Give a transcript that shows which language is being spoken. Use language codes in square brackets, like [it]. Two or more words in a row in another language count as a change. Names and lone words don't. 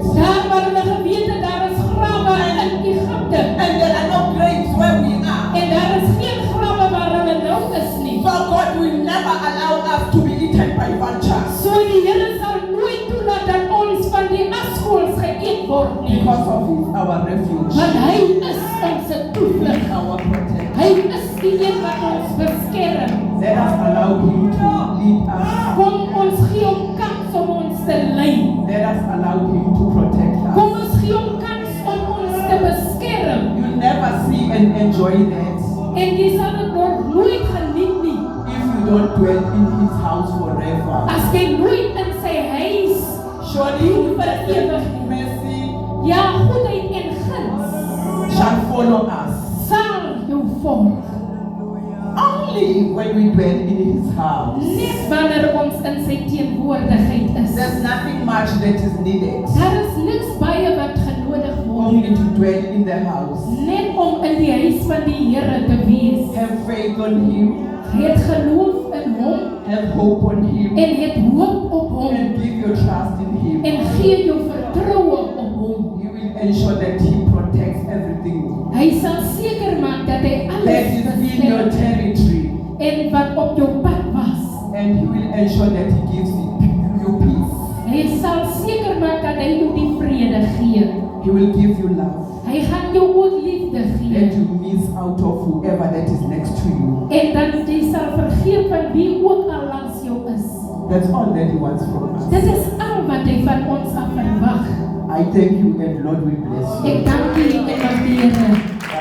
[af] Daar waar hulle geweet het, daar is grawe in Egipte. [en] And there are no graves where we are. [af] En daar is geen grawe waar hulle nou is nie. [en] So God will never allow us to be eaten by vultures. [af] So die Here sal nooit toelaat dat ons van die asvoëls geëet word nie. [en] Because of his, our refuge, [af] Want hy is ons toevlug. [en] our protector. [af] Hy is die een wat ons beskerm. [en] Let us allow him to lead us. [af] Kom ons gee hom kans om ons te lei. [en] Let us allow him to protect [af] Kom [en] us. [af] ons gee hom kans om ons te beskerm. [en] You'll never see and enjoy that [af] En jy sal dit nog nooit geniet nie [en] if you don't dwell in his house forever. [af] as jy nooit in sy huis [en] Surely for ever. mercy [af] ja goedheid en guns [en] shall follow us [af] sal jou volg. [en] only when we dwell in his house. [af] Net wanneer ons in sy teenwoordigheid is. [en] There's nothing much that is needed, [af] Daar is niks baie wat genodig word. [en] only to dwell in the house. [af] Net om in die huis van die Here te wees. [en] Have faith on him, [af] Het geloof in hom [en] have hope on him, [af] en het hoop op hom [en] and give your trust in him. [af] en gee jou vertroue op hom. [en] He will ensure that he protects everything [af] Hy sal seker maak dat hy [en] that [af] alles [en] is in your [af] beskerm [en] territory, [af] en wat op jou pad was. [en] and he will ensure that he gives you peace. [af] Hy sal seker maak dat hy jou die vrede gee. [en] He will give you love, [af] Hy gaan jou ook liefde [en] that [af] gee. [en] you miss out of whoever that is next to you. [af] En dan jy sal vergeet van wie ook al langs jou is. [en] That's all that he wants from us. [af] Dit is al wat hy van ons af verwag. [en] I thank you, and Lord will bless you. [af] Ek dank U en mag die Here